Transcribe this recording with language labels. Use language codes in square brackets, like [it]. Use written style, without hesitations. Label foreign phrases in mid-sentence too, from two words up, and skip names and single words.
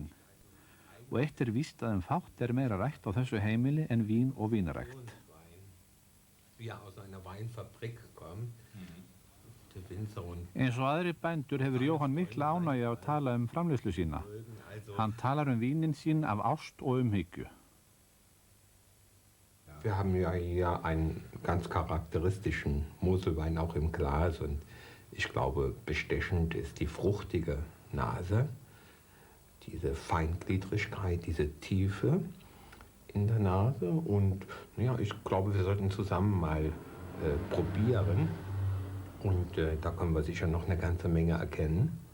[is] Og eitt er víst að fátt er meira rækt á þessu heimili en vín og vínarækt. Eins og aðri bændur hefur Jóhann mikla ánægju að tala framleiðslu sína. Hann talar vínin sín af ást og umhyggju. [de] Wir haben ja hier einen ganz charakteristischen Moselwein auch im Glas und ich glaube, bestechend ist die fruchtige Nase, diese Feingliedrigkeit, diese Tiefe in der Nase und ja, ich glaube, wir sollten zusammen mal probieren und da können wir sicher noch eine ganze Menge erkennen.